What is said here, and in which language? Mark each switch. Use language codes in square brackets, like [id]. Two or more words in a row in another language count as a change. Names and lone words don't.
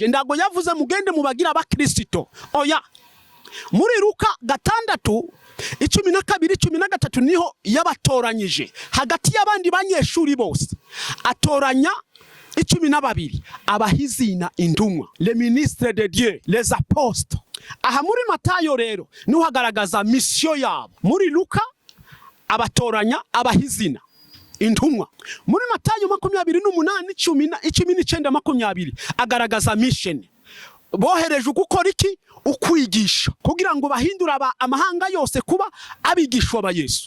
[rw] Ndago yavuze mugende mubagira abakristo, oya. Muri Luka 6:12-13 niho yabatoranyije hagati y'abandi banyeshuri bose, atoranya 12 abahizina indumwa, [fr] les ministres de Dieu, les apôtres. [rw] Aha muri Matayo rero niho hagaragaza mission yabo. Muri Luka abatoranya abahizina indumwa. Muri Matayo 28:19 agaragaza mission. Bohereje gukora iki? Ukwigisha, kugira ngo bahindura amahanga yose kuba abigishwa ba Yesu.